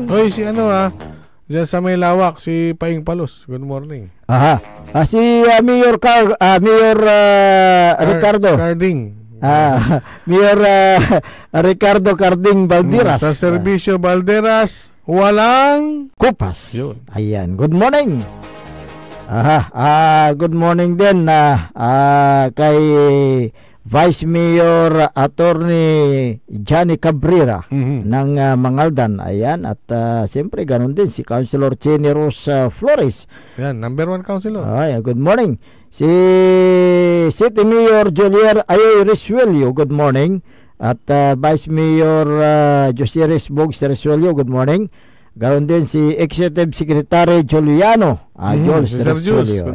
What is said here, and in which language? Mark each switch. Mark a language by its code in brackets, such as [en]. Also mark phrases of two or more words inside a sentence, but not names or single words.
[tl] Hoy, si dyan sa may lawak, si Paing Palos. [en] Good morning. [tl] Si Mayor Ricardo Carding. Mayor Ricardo Carding Balderas. Sa Servisyo Balderas, walang kupas. Yun. Ayan, [en] good morning. Good morning [tl] din kay Vice Mayor Attorney Johnny Cabrera ng Mangaldan. Ayan, at siyempre ganun din si Councilor Chenny Rose Flores. Yan, [en] number 1 councilor. Good morning. [tl] Si City Mayor Jolier Ayoy Resuelio, [en] good morning. [tl] At Vice Mayor Josiris Bogs Resuelio, [en] good morning. [tl] Ganoon din si Executive Secretary Juliano Jules Resuelio.